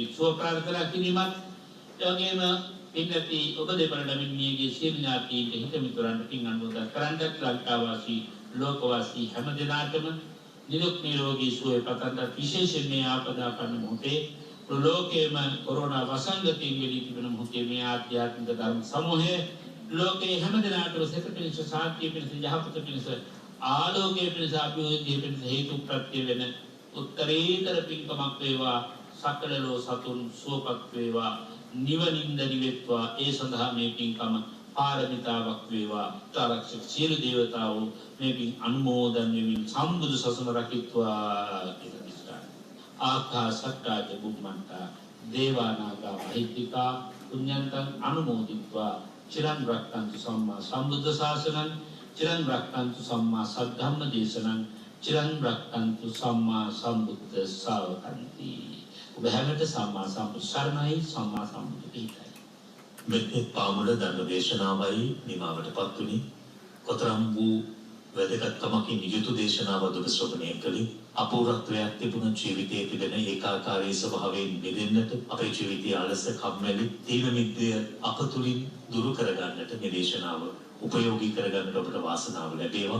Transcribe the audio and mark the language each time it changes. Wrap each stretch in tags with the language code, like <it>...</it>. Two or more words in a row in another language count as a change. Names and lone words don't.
<si>සුව ප්‍රාර්ථනා කිරීමත් ඔගෙම පින්වත්නි ඔබ දෙපළට මිනිහගේ සියලු ඥාතීන්ට හිත මිතුරන්ට පින් අනුමෝදන් කරන්නත් ලංකාවාසී ලෝකවාසී හැම දෙනාටම නිදුක් නිරෝගී සුවය පතන්ට විශේෂයෙන් මේ ආපදාපන්න මොහොතේ ලෝකයේම කොරෝනා වසංගතයෙන් වෙලී තිබෙන මොහොතේ මේ ආධ්‍යාත්මික ධර්ම සමූහය ලෝකයේ හැම දෙනාටම සැප පිණිස ශාන්තිය පිණිස යහපත පිණිස ආලෝකයේ පිණිස අභිවෘද්ධිය පිණිස හේතු ප්‍රත්‍ය වෙන උත්තරීතර පින්කමක් වේවා. සකල ලෝ සතුන් සුවපත් වේවා. නිවනින් නිවෙත්වා. ඒ සඳහා මේ පින්කම පාරමිතාවක් වේවා. තාරක්ෂක සියලු දේවතාවෝ මේ පින් අනුමෝදන් වෙමින් සම්බුදු සසුන රකිත්වා කියලා දිස්ත්‍රා.</si> <pi>ආකාශට්ටා චුම්මන්තා දේවානාගා මහිත්‍තිකා පුඤ්ඤන්තං අනුමෝදිත්වා චිරන් රක්ඛන්තු සම්මා සම්බුද්ධ ශාසනං චිරන් රක්ඛන්තු සම්මා සද්ධම්ම දේශනං චිරන් රක්ඛන්තු සම්මා සම්බුද්ධ ශාවකන්ති.</pi> <si>ඔබ හැමත සම්මා සම්බුද්ධ සරණයි සම්මා සම්බුද්ධ පිහිටයි. මෙත් පාමුල ධර්ම දේශනාවයි නිමාවටපත් වුණි. කොතරම් වූ වැදගත්කමකින් යුතු දේශනාවක් ඔබ ශ්‍රවණය කළේ. අපූර්වත්වයක් තිබුණ ජීවිතයේ තිබෙන ඒකාකාරී ස්වභාවයෙන් මිදෙන්නට අපේ ජීවිතයේ අලස කම්මැලි තීන මිද්දය අප තුලින් දුරු කරගන්නට මේ දේශනාව උපයෝගී කරගන්නට ඔබට වාසනාව ලැබේවා.</si>